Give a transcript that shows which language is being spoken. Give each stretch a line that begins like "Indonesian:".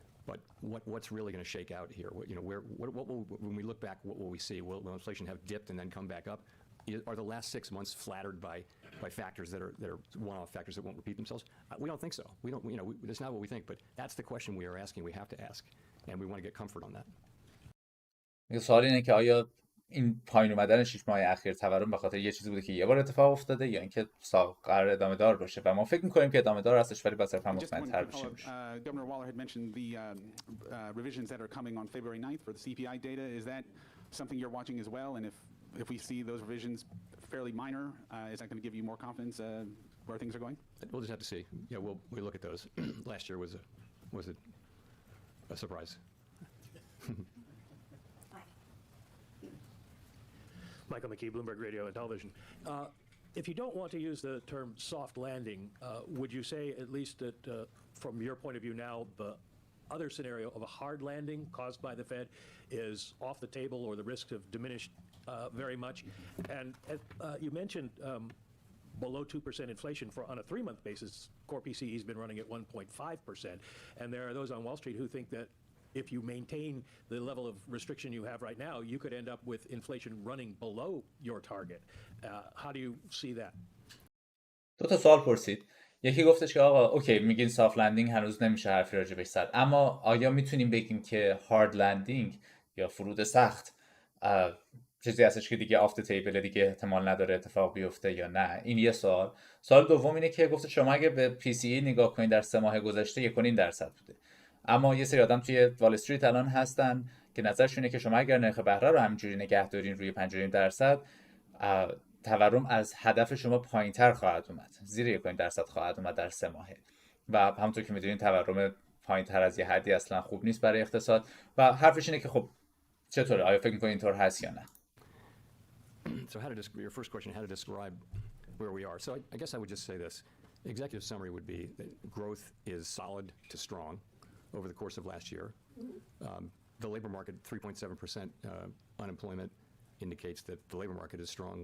English: But what's really going to shake out here? When we look back, what will we see? Will inflation have dipped and then come back up? Are the last 6 months flattered by factors that are one-off factors that won't repeat themselves? We don't think so. We don't. That's not what we think. But that's the question we are asking. We have to ask, and we want to get comfort on that.
Persian: سوال اینه که آیا این پایین اومدن 6 ماه اخیر تورم به خاطر یه چیزی بوده که یه بار اتفاق افتاده یا اینکه قرار ادامه دار باشه؟ و ما فکر می‌کنیم که ادامه دار هستش، ولی با صرفا مطمئن‌تر بشیم.
English: Governor Waller had mentioned the revisions that are coming on February 9th for the CPI data. Is that something you're watching as well? And if we see those revisions fairly minor, is that going to give you more confidence where things are going? We'll just have to see. Yeah, we'll look at those. Last year was a surprise. Michael McKee, Bloomberg Radio and Television. If you don't want to use the term soft landing, would you say at least that from your point of view now, the other scenario of a hard landing caused by the Fed is off the table, or the risks have diminished very much? And you mentioned below 2% inflation on a 3-month basis. Core PCE has been running at 1.5%. And there are those on Wall Street who think that if you maintain the level of restriction you have right now, you could end up with inflation running below your target. How do you see that?
Persian: دو تا سوال پرسید. یکی گفتش که آقا اوکی میگین سافت لندینگ هنوز نمیشه حرفی راجع بهش زد، اما آیا میتونیم بگیم که هارد لندینگ یا فرود سخت چیزی هستش که دیگه آفت تیبل، دیگه احتمال نداره اتفاق بیفته یا نه؟ این یه سوال. سوال دوم اینه که گفته شما اگه به پی سی ای نگاه کنید در 3 ماه گذشته 1.5% بوده، اما یه سری آدم توی وال استریت الان هستن که نظرشونه که شما اگر نرخ بهره رو همینجوری نگه دارین روی 5.5%، تورم از هدف شما پایینتر خواهد اومد، زیر 1.5% خواهد اومد در 3 ماهه. و همونطور که میدونین تورم پایینتر از یه حدی اصلا خوب نیست برای اقتصاد. و حرفش اینه که خب چطوره؟ آیا فکر می‌کنید اینطور هست یا نه؟
English: So your first question, how to describe where we are. So I guess I would just say this. Executive summary would be that growth is solid to strong over the course of last year. The labor market, 3.7% unemployment indicates that the labor market is strong.